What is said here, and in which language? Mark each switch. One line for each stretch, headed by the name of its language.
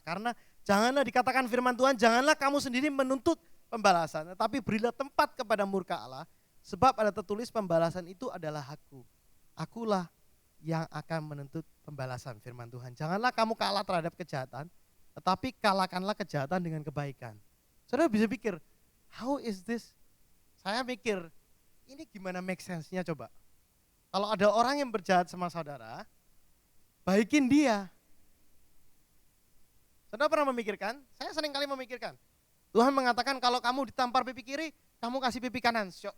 Indonesian: Karena janganlah dikatakan firman Tuhan, janganlah kamu sendiri menuntut pembalasan, tetapi berilah tempat kepada murka Allah, sebab ada tertulis pembalasan itu adalah hakku. Akulah yang akan menuntut pembalasan, firman Tuhan. Janganlah kamu kalah terhadap kejahatan, tetapi kalahkanlah kejahatan dengan kebaikan. Saudara bisa pikir,
English: how is this?
Indonesian: Saya mikir, ini gimana
English: make sense-
Indonesian: nya coba? Kalau ada orang yang berjahat sama saudara, baikin dia. Saudara pernah memikirkan? Saya sering kali memikirkan. Tuhan mengatakan kalau kamu ditampar pipi kiri, kamu kasih pipi kanan.